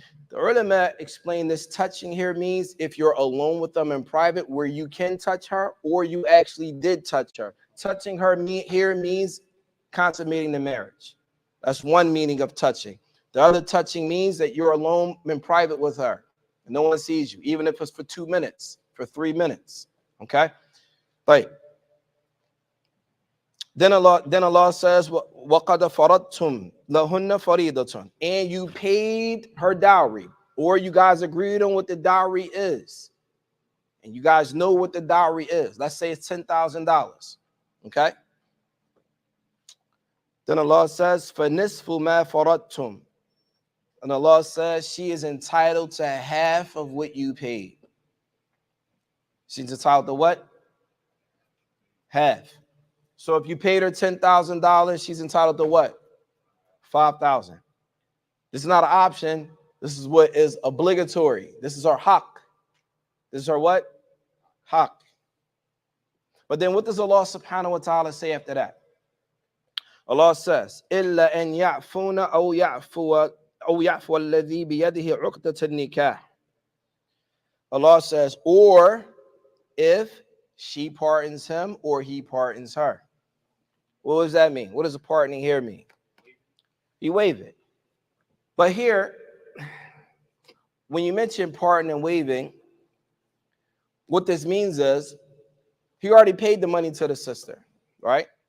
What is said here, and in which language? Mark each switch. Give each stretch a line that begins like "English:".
English: The ulama explain this touching here means if you're alone with them in private where you can touch her, or you actually did touch her. Touching her here means consummating the marriage. That's one meaning of touching. The other touching means that you're alone in private with her. And no one sees you, even if it's for 2 minutes, for 3 minutes. Okay? Right. Then Allah says,
Arabic: وَقَدَ فَرَضْتُمْ لَهُنَّ فَرِيضَةً.
English: And you paid her dowry, or you guys agreed on what the dowry is. And you guys know what the dowry is. Let's say it's $10,000. Okay? Then Allah says,
Arabic: فَنِصْفُ مَا فَرَضْتُمْ.
English: And Allah says she is entitled to half of what you paid. She's entitled to what? Half. So if you paid her $10,000, she's entitled to what? $5,000. This is not an option. This is what is obligatory. This is our haqq. This is our what? Haqq. But then what does Allah subhanahu wa ta'ala say after that? Allah says,
Arabic: إِلَّا أَن يَعْفُونَ أَوْ يَعْفُوَ الَّذِي بِيَدِهِ عُقْدَةُ النِّكَاحِ.
English: Allah says, or if she pardons him or he pardons her. What does that mean? What does a pardoning here mean? You waive it. But here, when you mention pardon and waiving, what this means is he already paid the money to the sister, right?